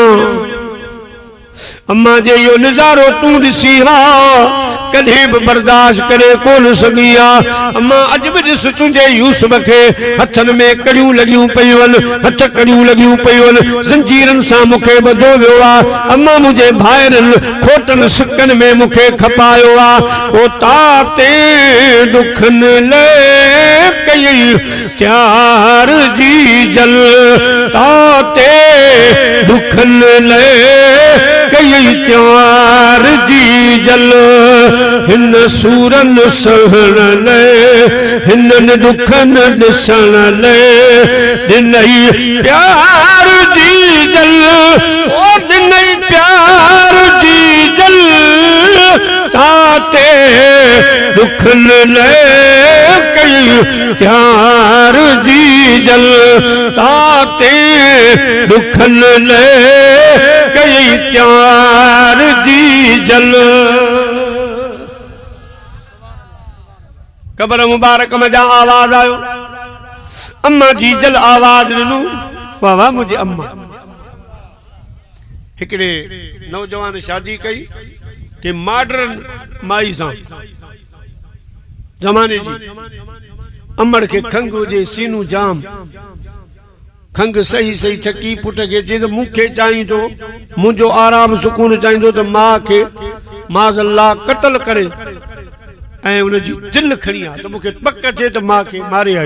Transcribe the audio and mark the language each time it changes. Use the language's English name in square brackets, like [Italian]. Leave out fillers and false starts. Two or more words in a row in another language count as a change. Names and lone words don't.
[Sindhi] अम्मा जे इहो नज़ारो तूं ॾिसी हा कॾहिं बि बर्दाश्त करे कोन सघी आहे। अम्मा अॼु बि ॾिस तुंहिंजे यूसुफ खे हथनि में कड़ियूं लॻियूं पयूं आहिनि, हथ कड़ियूं लॻियूं पयूं आहिनि, ज़ंजीरनि सां मूंखे ॿधो वियो आहे। अम्मा मुंहिंजे भाइरनि खोटनि सिकनि में मूंखे खपायो आहे। ओ ताते दुखनि ले कई त्यार जी जल, ताते दुखनि ले कई त्यार जी जल, हिन सूरन सहण ले हिननि दुखनि ॾिसण ले ॾिनई प्यार जी जल, ओ ॾिनई प्यार जी जल, ताते दुखनि ले कई प्यार जी जल, ताते दुखनि ले कई प्यार जी जल। कब्र मुबारक में जा आवाज आयो। अम्मा जी जल आवाज ॾिनो। वाह वाह मुंहिंजी अम्मा। हिकिड़े नौजवान शादी कई कि मॉडर्न माई सां ज़माने जी। अमड़ के खंग हुजे सीनू जाम, खंग सही सही थकी पुट के जे मूंखे चाहींदो मुंहिंजो आराम सुकून चाहींदो त मां खे माज़अल्लाह कत्ल करे ऐं उनजी दिल खणी आ त मूंखे पक थे त मां खे मारे आयो।